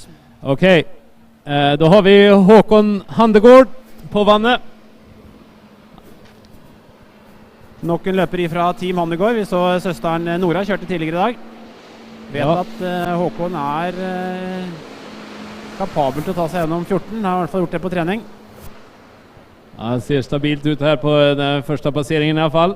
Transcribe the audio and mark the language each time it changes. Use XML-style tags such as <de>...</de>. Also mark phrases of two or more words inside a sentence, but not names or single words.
<no>Ok, da har vi Håkon Handegård på vannet. Nok en løper fra Team Handegård. Vi så søsteren Nora kjørte tidligere i dag. Vet at Håkon er kapabel til å ta seg gjennom 14. Har i hvert fall gjort det på trening.</no> <sv>Han ser stabilt ut här på den första passeringen i alla fall.</sv>